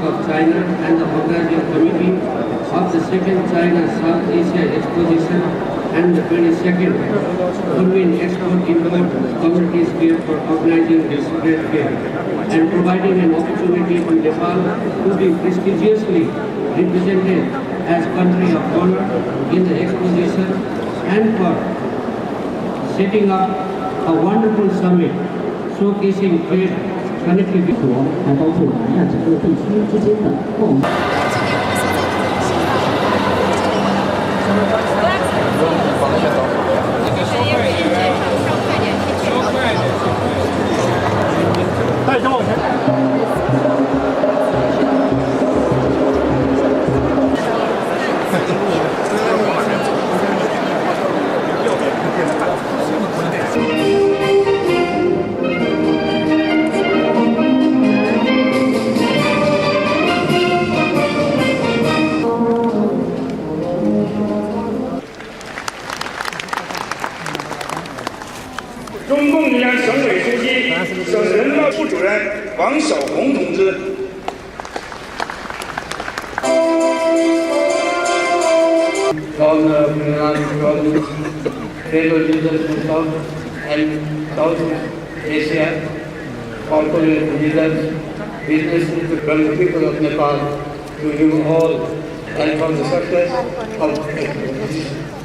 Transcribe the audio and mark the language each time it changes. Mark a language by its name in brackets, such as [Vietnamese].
[English] Of China and the organizing committee of the second China South Asia Exposition and the 22nd Kunming Export Import Communities Fair for organizing this great fair and providing an opportunity to Nepal to be prestigiously represented as country of honor in the exposition and for setting up a wonderful summit showcasing trade connectivity. [Chinese] 还包括南亚整个地区之间的贸易。中共中央省委书记、省人大副主任王晓红同志。 [English] Governor of Yunnan Province, trade leaders from South and Southeast Asia, corporate leaders, business people of Nepal, to you all, and for the success of the exposition.